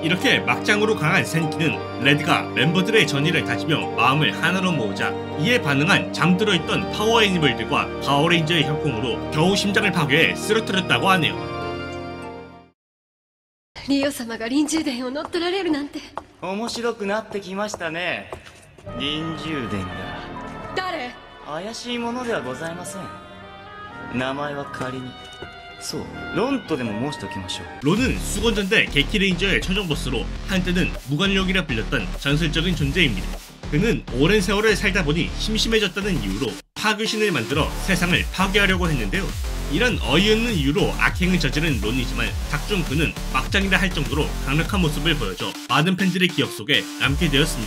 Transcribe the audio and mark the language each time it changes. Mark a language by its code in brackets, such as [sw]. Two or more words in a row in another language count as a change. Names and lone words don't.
[ko] 이렇게 막장으로 강한 센키는 레드가 멤버들의 전의를 다지며 마음을 하나로 모으자 이에 반응한 잠들어있던 파워 애니멀들과 가오레인저의 협공으로 겨우 심장을 파괴해 쓰러뜨렸다고 하네요. [ja] リオ様が臨終殿を乗っ取られるなんて面白くなってきましたね。臨終殿が誰？怪しいものではございません。名前は仮にそうロンとでも申しておきましょう。 [ko] 론은 수건전대 게키레인저의 최종 보스로 한때는 무관력이라 불렸던 전설적인 존재입니다. 그는 오랜 세월을 살다 보니 심심해졌다는 이유로 파괴신을 만들어 세상을 파괴하려고 했는데요. 이런 어이없는 이유로 악행을 저지른 론이지만 작중 그는 막장이라 할 정도로 강력한 모습을 보여줘 많은 팬들의 기억 속에 남게 되었습니다.